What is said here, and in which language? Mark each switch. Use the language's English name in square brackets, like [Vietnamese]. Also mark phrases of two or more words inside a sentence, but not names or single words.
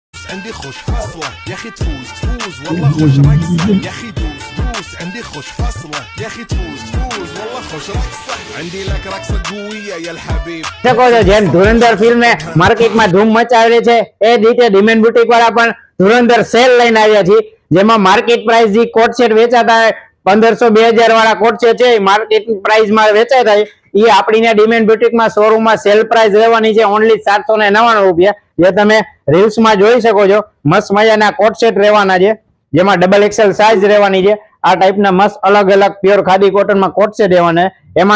[Arabic] عندي خوش فاصلة يا اخي تفوز والله خوش رقصة يا اخي دوس عندي خوش فاصلة يا اخي تفوز والله خوش رقصة عندي لك رقصة قوية يا الحبيب [Gujarati] શકો છો જેમ ધુરંધર ફિલ્મે માર્કેટમાં ધૂમ મચાવેલી છે એ જ રીતે ડિમેન્ડ બુટીક વાળા પણ ધુરંધર સેલ લઈને આવ્યા છે જેમાં [English] market price [Gujarati] જે [English] coat set [Gujarati] વેચાતા 1500-2000 વાળા [English] coat set [Gujarati] છે [English] market price [Gujarati] માં વેચાતા એ આપણીને ડિમેન્ડ બુટીક માં શોરૂમ માં [English] sale price [Gujarati] રહેવાની છે ઓન્લી 799 રૂપિયા જે તમે રીલ્સ માં જોઈ શકો છો મસ્ત મજાના [English] coat set [Gujarati] રહેવાના છે જેમાં [English] double XL size [Gujarati] રહેવાની છે આ ટાઈપના મસ્ત અલગ અલગ પ્યોર ખાદી કોટન માં [English] coat set [Gujarati] રહેવાના એમાં